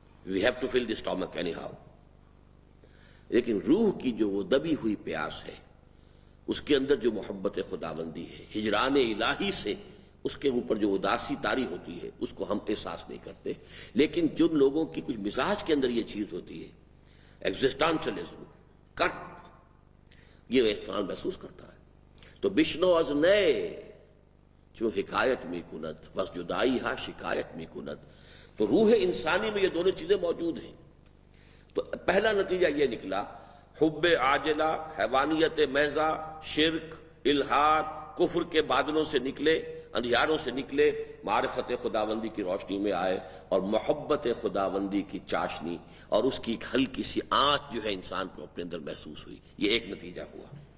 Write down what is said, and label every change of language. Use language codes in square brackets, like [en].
[en] we have to fill the stomach anyhow۔ [ur] لیکن روح کی جو وہ دبی ہوئی پیاس ہے، اس کے اندر جو محبت خداوندی ہے، ہجران الہی سے اس کے اوپر جو اداسی طاری ہوتی ہے، اس کو ہم احساس نہیں کرتے۔ لیکن جن لوگوں کی کچھ مزاج کے اندر یہ چیز ہوتی ہے، ایگزسٹانشلزم، کرب، یہ احساس محسوس کرتا ہے۔ تو [fa] بشنو از نئے چون حکایت می کند وز جدائی ہا شکایت می کند. [ur] تو روح انسانی میں یہ دونوں چیزیں موجود ہیں. تو پہلا نتیجہ یہ نکلا حب عاجلہ، حیوانیت محضہ، شرک، الحاد، کفر کے بادلوں سے نکلے، اندھیاروں سے نکلے، معرفت خداوندی کی روشنی میں آئے اور محبت خداوندی کی چاشنی اور اس کی ایک ہلکی سی آنچ جو ہے انسان کو اپنے اندر محسوس ہوئی. یہ ایک نتیجہ ہوا.